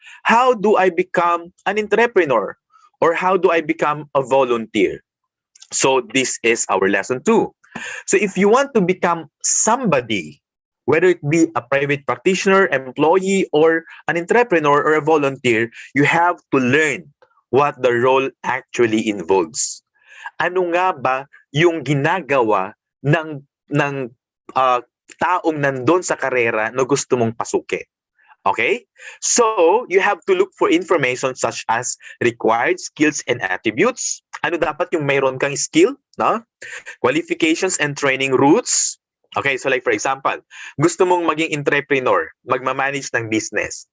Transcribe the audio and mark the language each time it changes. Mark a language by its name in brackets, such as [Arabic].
[English] How do I become an entrepreneur? Or how do I become a volunteer? So this is our lesson 2. So if you want to become somebody, whether it be a private practitioner, employee, or an entrepreneur or a volunteer, you have to learn what the role actually involves. [Filipino] Ano nga ba yung ginagawa ng taong nandun sa karera na gusto mong pasukin? Okay? [English] So, you have to look for information such as required skills and attributes. [Filipino] Ano dapat yung mayroon kang skill, no? [English] Qualifications and training routes. [Filipino] Okay, [English] so like for example, [Filipino] gusto mong maging entrepreneur, magmamanage ng business.